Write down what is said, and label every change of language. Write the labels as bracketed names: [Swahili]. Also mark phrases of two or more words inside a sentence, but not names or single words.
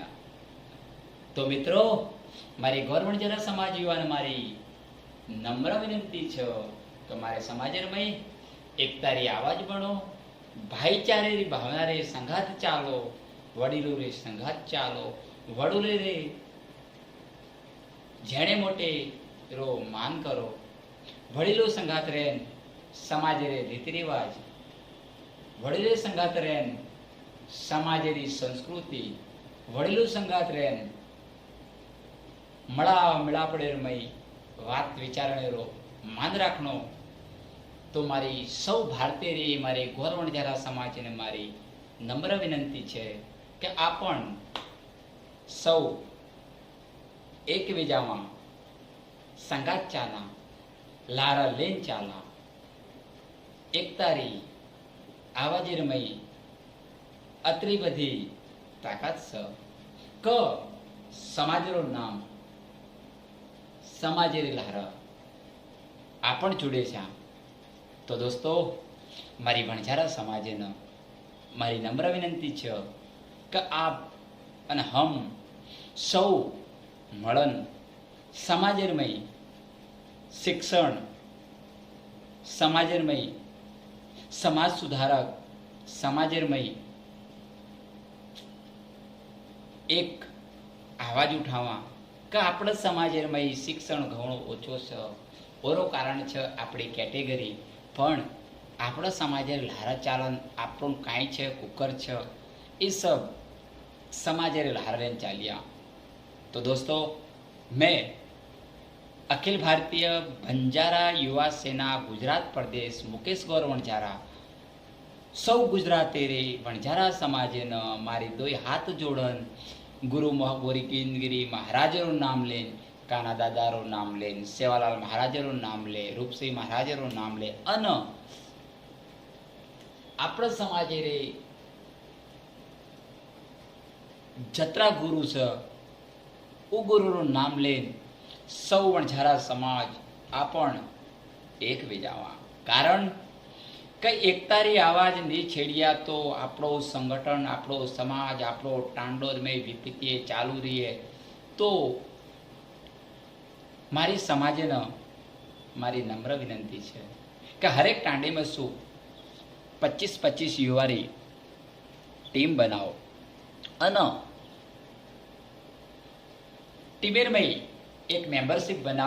[Lambadi] तो मित्रों मारी गौरवणजरा समाज युवान मारी नम्र विनंती छे तो मारे समाजेरमय एकतारी आवाज बनो। भाईचारे री भावना रे संघात चालो। वडीलो रे संघात चालो। वडूले रे जेणे मोटे रो मान करो। वडीलो संघात रेन समाजे रे रीति रिवाज। वडीले संघात रेन समाजे री संस्कृति। वडीलो संघात रेन मळा मिळापडेरमय वात विचारणेरो मान राखनो। तो मारी सौ भारतीय रे मारे गौरवणजारा समाज ने मारी नम्र विनंती छे के आपण सौ एकबीजामां संगात चाला लारा लेन चाला। एकतारी आवाजेरमय अतरी बधी ताकत छ क समाजेरो नाम समाजेरी लहरा आपण जुड़े छा। तो दोस्तों मारी वणजारा समाजे न मारी नम्र विनंती छे कि आप अने हम सौ मळन समाजेरमय शिक्षण समाजेरमय समाज सुधारक समाजेरमय एक आवाज उठावा कि आपण समाजेरमय शिक्षण घणो ओछो छ। ओरो कारण छ आपणी केटेगरी पण आपणा समाजेर लहारा चालन आपणो काई छे कुकर छ ए सब समाजेर लहारा चालिया। तो दोस्तों मैं अखिल भारतीय बंजारा युवा सेना गुजरात प्रदेश मुकेश गौर वणजारा सौ गुजराती रे वणजारा समाजे न मारी दोई हाथ जोड़न गुरु गोरीकिनगिरी महाराजरो नाम लेन काना दादारो नाम लेन सेवालाल महाराजरो नाम ले रूपसिंह महाराजरो नाम ले अन आपणा समाजे रे जत्रा गुरु छ उ गुरुरो नाम लेन सौ वणजारा समाज आपण एक बीजावा। कारण कई एकतारी आवाज नहीं छेड़िया तो आपणो संगठन आपणो समाज आपणो टांडो में विपत्ति चालू रही है। तो मारी समाजे न मारी नम्र विनंती है कि हरेक टांडे में शू 25-25 युवारी टीम बनाओ अन टीमेर में एक मेंबरशिप बनाओ।